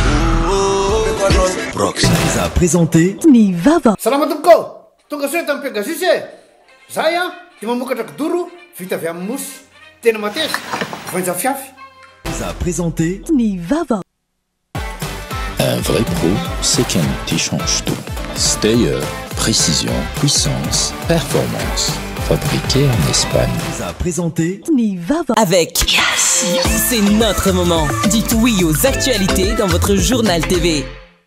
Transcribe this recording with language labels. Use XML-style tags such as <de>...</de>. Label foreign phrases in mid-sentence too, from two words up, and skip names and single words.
<fr>Prox vous a présenté Ny Vava.</fr> <mg>Salama tompoko tonga soa tamin'ny Pegasus zay dia mamokatra kidoro vita avy amin'ny mosy tena mateza voanja fiafy</mg> <fr>Vous a présenté Ny Vava. Un vrai pro, c'est qu'un outil change tout. Stayer, précision, puissance, performance. Fabriqué en Espagne. Vous a présenté Ny Vava. Avec Yes, c'est notre moment. Dites oui aux actualités dans votre journal TV.</fr>